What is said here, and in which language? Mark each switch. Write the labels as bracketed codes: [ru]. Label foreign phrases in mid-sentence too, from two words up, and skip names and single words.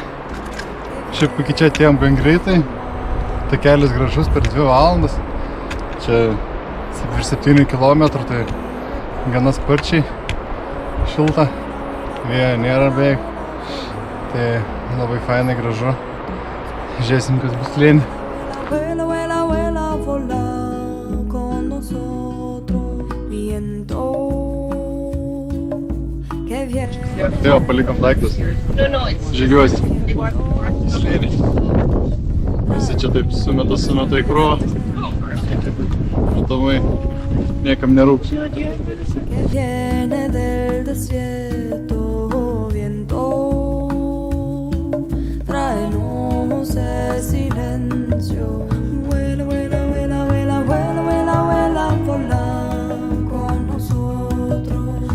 [lt] Šiaip iki čia atėjom gan greitai, takelis gražus per 2 valandas, čia virš 7 km, tai gana sparčiai, šilta, vėjo nėra beveik, tai labai fainai gražu. Žiūrėsim, kas bus slėnį. [es] Vuela, vuela, vuela, vola con nosotros, viento que viene. [lt] Tai jau palikom daiktus, žygiuosim į slėnį. Visi čia taip sumeta į krūvą, matomai niekam nerūps. [es] Que viene del desierto, viento, tráenos el silencio. Vuela, vuela, vuela, vuela, vuela, vuela, vuela, vola con nosotros.